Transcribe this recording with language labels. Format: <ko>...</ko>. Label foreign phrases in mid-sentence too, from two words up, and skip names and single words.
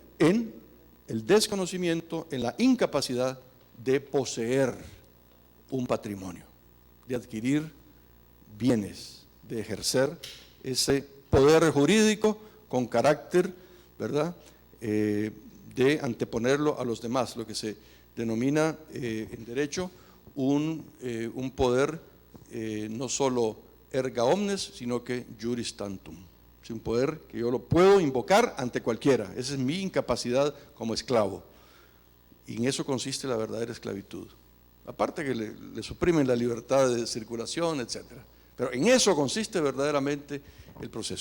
<es>En el desconocimiento, en la incapacidad de poseer un patrimonio, de adquirir bienes, de ejercer ese poder jurídico con carácter, ¿verdad?, de anteponerlo a los demás, lo que se denomina en derecho un poder no solo</es> <la>erga omnes,</la> <es>sino que</es> <la>juris tantum.</la> <es>Es un poder que yo lo puedo invocar ante cualquiera. Esa es mi incapacidad como esclavo. Y en eso consiste la verdadera esclavitud. Aparte que le suprimen la libertad de circulación, etc. Pero en eso consiste verdaderamente el proceso.</es>